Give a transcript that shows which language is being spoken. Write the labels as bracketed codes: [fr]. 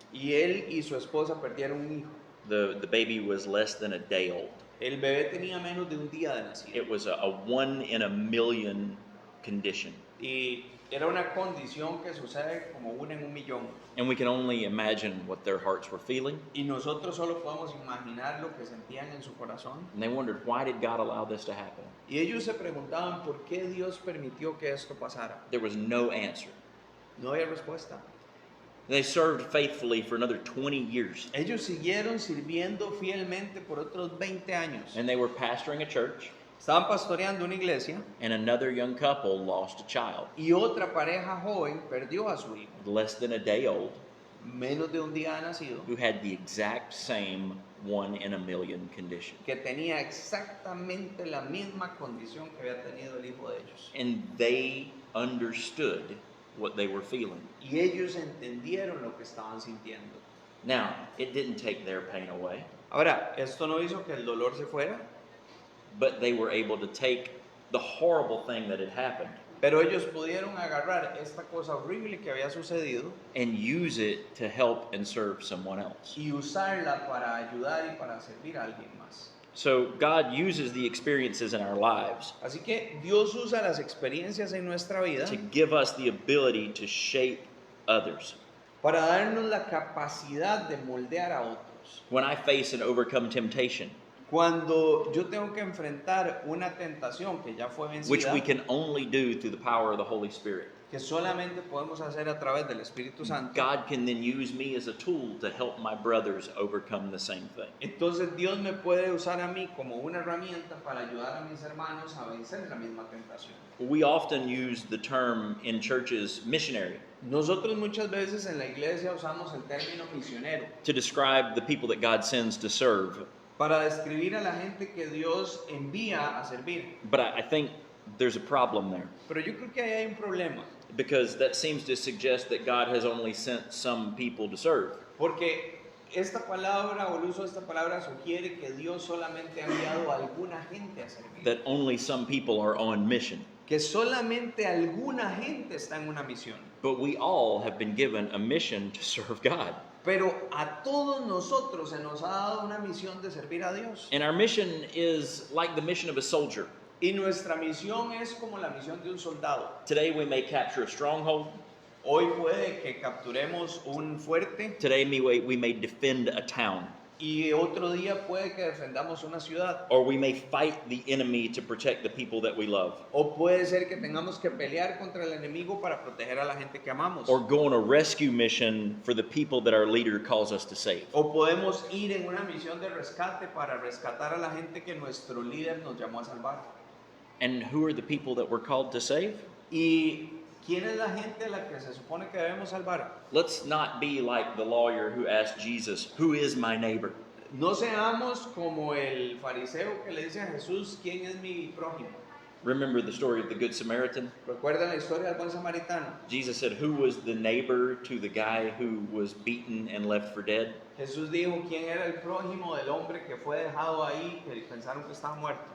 [es] y él y su esposa perdieron un hijo. [en] The baby was less than a day old. [es] El bebé tenía menos de un día de nacido. [en] It was a 1 in a million condition. [es] Y era una condición que sucede como una en un millón. [en] And we can only imagine what their hearts were feeling. [es] Y nosotros solo podemos imaginar lo que sentían en su corazón. [en] And they wondered, why did God allow this to happen? [es] Y ellos se preguntaban por qué Dios permitió que esto pasara. [en] There was no answer. [es] No había respuesta. [en] They served faithfully for another 20 years. [es] Ellos siguieron sirviendo fielmente por otros 20 años. [en] And they were pastoring a church, [es] Estaban pastoreando una iglesia [en] and another young couple lost a child, [es] y otra pareja joven perdió a su hijo, [en] less than a day old, [es] menos de un día de nacido, [en] who had the exact same 1 in a million condition. [es] que tenía exactamente la misma condición que había tenido el hijo de ellos. [en] And they understood what they were feeling. [es] Y ellos entendieron lo que estaban sintiendo. [en] Now, it didn't take their pain away, [es] Ahora, esto no hizo que el dolor se fuera, [en] but they were able to take the horrible thing that had happened [es] pero ellos pudieron agarrar esta cosa horrible que había sucedido [en] and use it to help and serve someone else. [es] y usarla para ayudar y para servir a alguien más. [en] So God uses the experiences in our lives [es] Así que Dios usa las experiencias en nuestra vida [en] to give us the ability to shape others. [es] para darnos la capacidad de moldear a otros. [en] When I face and overcome temptation, [es] Cuando yo tengo que enfrentar una tentación que ya fue [en] which [es] vencida, [en] we can only do through the power of the Holy Spirit, [es] que solamente podemos hacer a través del Espíritu Santo, [en] God can then use me as a tool to help my brothers overcome the same thing. [es] entonces Dios me puede usar a mí como una herramienta para ayudar a mis hermanos a vencer la misma tentación. [en] We often use the term in churches missionary [es] Nosotros muchas veces en la iglesia usamos el término misionero [en] to describe the people that God sends to serve. [es] para describir a la gente que Dios envía a servir. [en] But I think there's a problem there, [es] Pero yo creo que ahí hay un problema, [en] because that seems to suggest that God has only sent some people to serve. [es] porque esta palabra o el uso de esta palabra sugiere que Dios solamente ha enviado a alguna gente a servir. [en] That only some people are on mission. [es] Que solamente alguna gente está en una misión. [en] But we all have been given a mission to serve God. [es] Pero a todos nosotros se nos ha dado una misión de servir a Dios. [en] And our mission is like the mission of a soldier. [es] Y nuestra misión es como la misión de un soldado. [en] Today we may capture a stronghold. [es] Hoy puede que capturemos un fuerte [en] Today we may defend a town. [es] y otro día puede que defendamos una ciudad. [en] Or we may fight the enemy to protect the people that we love. [es] O puede ser que tengamos que pelear contra el enemigo para proteger a la gente que amamos. [en] Or go on a rescue mission for the people that our leader calls us to save. [es] O podemos ir en una misión de rescate para rescatar a la gente que nuestro líder nos llamó a salvar. [en] And who are the people that we're called to save? [es] ¿Y quién es la gente a la que se supone que debemos salvar? [en] Let's not be like the lawyer who asked Jesus, "Who is my neighbor?" [es] No seamos como el fariseo que le dice a Jesús, ¿quién es mi prójimo? [en] Remember the story of the Good Samaritan? [es] ¿Recuerdan la historia del buen samaritano? [en] Jesus said, who was the neighbor to the guy who was beaten and left for dead? [es] Jesús dijo quién era el prójimo del hombre que fue dejado ahí, que pensaron que estaba muerto.